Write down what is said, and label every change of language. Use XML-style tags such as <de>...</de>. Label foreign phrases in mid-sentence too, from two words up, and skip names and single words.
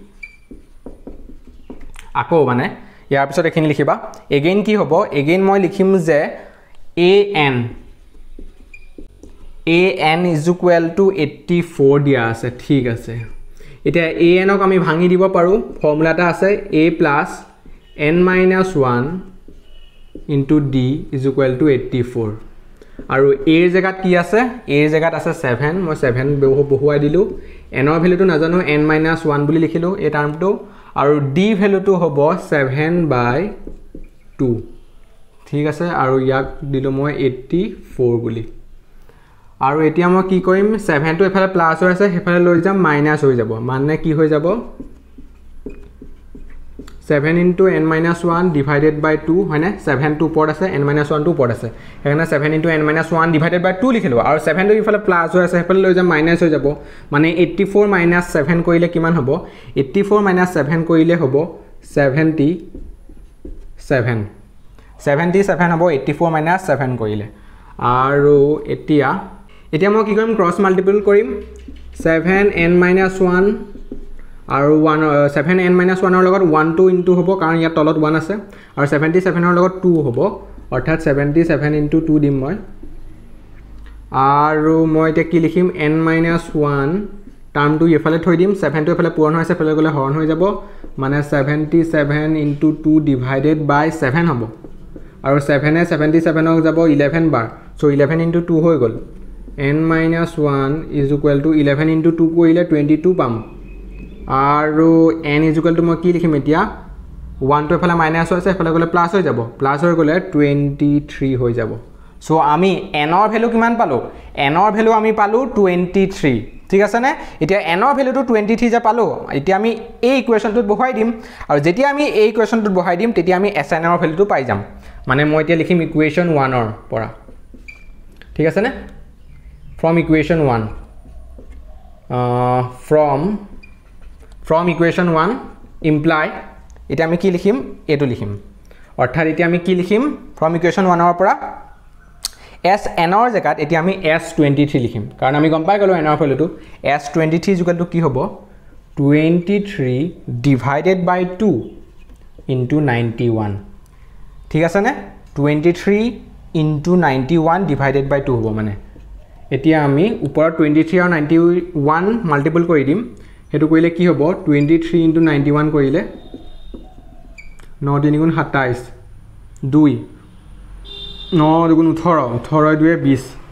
<as>আকৌ মানে ইয়াৰ পিছত এখিনি লিখিবা again কি হ'ব again মই লিখিম যে an = 84 দিয়া আছে ঠিক আছে এতিয়া an ক আমি ভাঙি দিব পাৰো ফৰ্মুলা এটা আছে</as> <en>a + n - 1 into d is equal to 84</en> <as>আৰু এৰ জায়গাত কি আছে এৰ জায়গাত আছে 7 মই 7 বহুৱাই দিলো n ৰ ভ্যালুটো নাজানো n - 1 বুলি লিখিলো এই টার্মটো আৰু d ভ্যালুটো হ'ব 7/2 ঠিক আছে আৰু ইয়াক দিলো মই 84 বুলি আৰু এতিয়া মই কি কৰিম 7 টো এফালে প্লাস হৈ আছে হেফালে লৈ যাম মাইনাস হৈ যাব মানে কি হৈ যাব</as> <en>7 into n minus 1 divided by 2</en> <as>হয়নে 7 টো ওপৰত আছে n minus 1 টো ওপৰত আছে এখানে</as> <en>7 into n minus 1 divided by 2</en> <as>লিখিলো আৰু 7 টো ইফালে প্লাস হৈ আছে হেফালে লৈ যাম মাইনাস হৈ যাব মানে</as> <en>84 minus 7</en> <as>কৰিলে কিমান হ'ব</as> <en>84 minus 7</en> <as>কৰিলে হ'ব 77 হ'ব</as> <en>84 minus 7</en> <as>কৰিলে আৰু এতিয়া মই কি কৰিম</as> <en>cross multiple</en> <as>কৰিম</as> <en>7n minus 1</en> <as>আৰু</as> <en>7n minus 1</en> <as>ৰ লগত 1 2 into হ'ব কাৰণ ইয়াত তলত 1 আছে আৰু 77 ৰ লগত 2 হ'ব অৰ্থাৎ</as> <en>77 into 2</en> <as>দিম মই আৰু মই এতিয়া কি লিখিম</as> <en>n minus 1</en> <as>টাৰ্মটো ইফালে থৈ দিম 7 টো ইফালে পূৰণ হৈছে ইফালে গলে হৰণ হৈ যাব মানে</as> <en>77 into 2 divided by 7</en> <as>হ'ব আৰু 7 এ 77 ক যাব 11 বাৰ সো</as> <en>11 into 2</en> <as>হৈ গল</as> <en>n minus 1 is equal to 11 into 2</en> <as>কৰিলে 22 পাম আৰু</as> <en>n is equal</en> <as>to মই কি লিখিম এতিয়া 1 টো এফালে মাইনাস হৈছে এফালে গলে প্লাস হৈ যাব প্লাস হৈ গলে 23 হৈ যাব সো আমি n ৰ ভ্যালু কিমান পালো n ৰ ভ্যালু আমি পালো 23 ঠিক আছে নে এতিয়া n ৰ ভ্যালুটো 23 যে পালো এতিয়া আমি এই ইকুৱেচনটোত বহাই দিম আৰু যেতিয়া আমি এই ইকুৱেচনটোত বহাই দিম তেতিয়া আমি sn ৰ ভ্যালুটো পাই যাম মানে মই এতিয়া লিখিম ইকুৱেচন 1 ৰ পৰা ঠিক আছে নে</as> <en>from equation 1 from equation 1 imply</en> <as>এটা আমি কি লিখিম এটো লিখিম অৰ্থাৎ এতিয়া আমি কি লিখিম</as> <en>from equation 1</en> <as>ৰ পৰা sn ৰ জায়গাত এতিয়া আমি s23 লিখিম কাৰণ আমি গম পাই গলো n ৰ ভ্যালুটো s23 ইকুৱেল টু কি হ'ব</as> <en>23 divided by 2 into 91</en> <as>ঠিক আছে নে</as> <en>23 into 91 divided by 2</en> <as>হ'ব মানে এতিয়া আমি ওপৰত 23 আৰু 91 মাল্টিপল কৰি দিম হেতু কৰিলে কি হ'ব</as> <en>23 into 91</en> <as>কৰিলে 9 3 গুণ 27 2 9 গুণ 18 18 2 20</as>